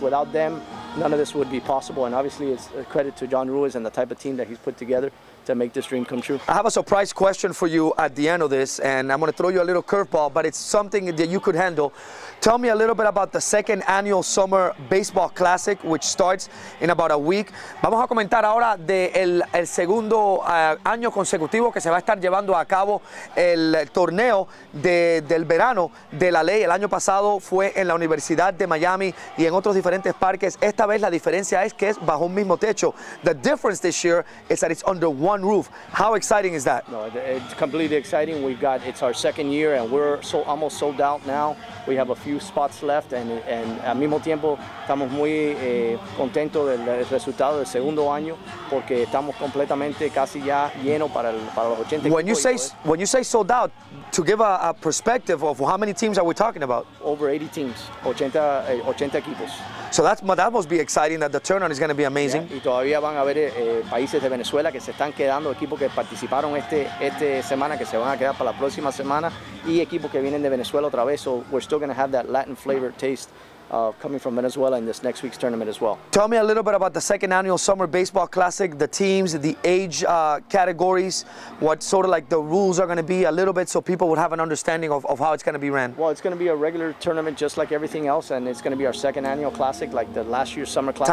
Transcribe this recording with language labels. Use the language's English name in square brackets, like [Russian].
[English] Without them, none of this would be possible, and obviously it's a credit to John Ruiz and the type of team that he's put together to make this dream come true. I have a surprise question for you at the end of this, and I'm going to throw you a little curveball, but it's something that you could handle. Tell me a little bit about the second annual Summer Baseball Classic, which starts in about a week. [Spanish] Vamos a comentar ahora del segundo año consecutivo que se va a estar llevando a cabo el torneo del verano de La Ley. El año pasado fue en la Universidad de Miami y en otros diferentes parques. Esta vez la diferencia es que es bajo un mismo techo. [English] The difference this year is that it's under one roof. How exciting is that? No, it's completely exciting. It's our second year and we're almost sold out now. We have a few spots left [Spanish] and al mismo tiempo estamos muy contentos del resultado del segundo año porque estamos completamente casi ya llenos para los 80 [English] when [Spanish] equipos. [English] When you say sold out, to give a perspective of how many teams are we talking about? Over 80 teams, [Spanish] 80 equipos. [English] So that must be exciting, that the turnout is going to be amazing. [Spanish] Yeah, y todavía van a haber países de Venezuela que se están quedando, equipos que participaron esta semana que se van a quedar para la próxima semana, y equipos que vienen de Venezuela otra vez. [English] So we're still going to have that Latin flavor taste coming from Venezuela in this next week's tournament as well. Tell me a little bit about the second annual Summer Baseball Classic, the teams, the age categories, what sort of like the rules are going to be a little bit so people would have an understanding of how it's going to be ran. Well, it's going to be a regular tournament just like everything else, and it's going to be our second annual Classic like the last year's Summer Classic.